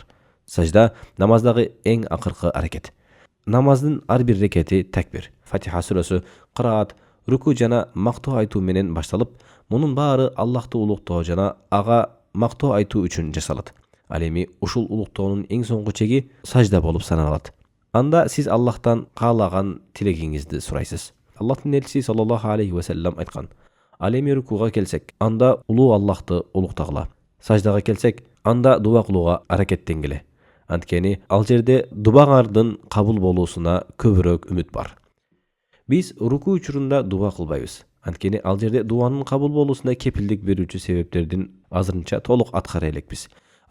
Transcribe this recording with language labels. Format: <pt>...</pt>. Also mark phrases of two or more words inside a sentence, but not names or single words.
<ky>Сажда намаздагы эң акыркы аракет. Намаздын ар бир рекети такбир, Фатиха сүрөсү, кыраат, руку жана мактоо айтуу менен башталып, мунун баары Аллахты улуктоо жана ага мактоо айтуу үчүн жасалат. Ал эми ушул улуктоонун эң соңку чеги сажда болуп саналат. Анда сиз Аллахтан каалаган тилегиңизди сурайсыз. Аллахтын элчиси</ky> <ar>صلى الله عليه وسلم</ar> <ky>айткан: "Ал эми рукуга келсек, анда улуу Аллахты улуктагыла. Саждага келсек, анда дуба кылууга аракеттенгиле. Анткени ал жерде дубаңардын кабыл болуусуна көбүрөөк үмүт бар." Биз руку учурунда дуба кылбайбыз. Анткени ал жерде дуанын кабыл болуусуна кепилдик берүүчү себептердин азырынча толук аткара элекпиз.</ky>